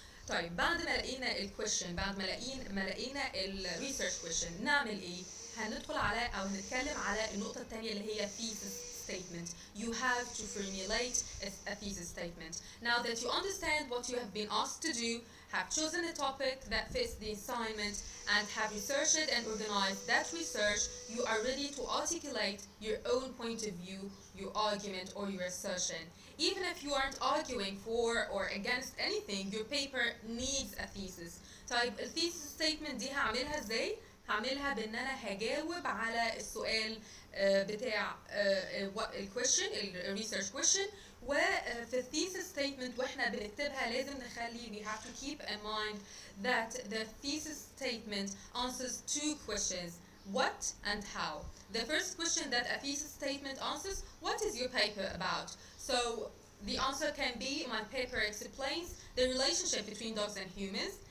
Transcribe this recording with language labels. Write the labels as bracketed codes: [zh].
[ar] طيب بعد ما لقينا الكويشن، بعد ما لقينا الريسيرش كويشن، نعمل ايه؟ هندخل على او هنتكلم على النقطة الثانية اللي هي thesis statement. [en] You have to formulate a thesis statement. Now that you understand what you have been asked to do, have chosen a topic that fits the assignment, and have researched it and organized that research, you are ready to articulate your own point of view, your argument, or your assertion. Even if you aren't arguing for or against anything, your paper needs a thesis. [ar] طيب الثيسس statement دي هعملها ازاي؟ هعملها بان انا هجاوب على السؤال بتاع الكويشن الريسيرش كويشن. وفي الثيسس statement واحنا بنكتبها لازم نخلي [en] we have to keep in mind that the thesis statement answers two questions: what and how. The first question that a thesis statement answers: what is your paper about? So the answer can be: my paper explains the relationship between dogs and humans.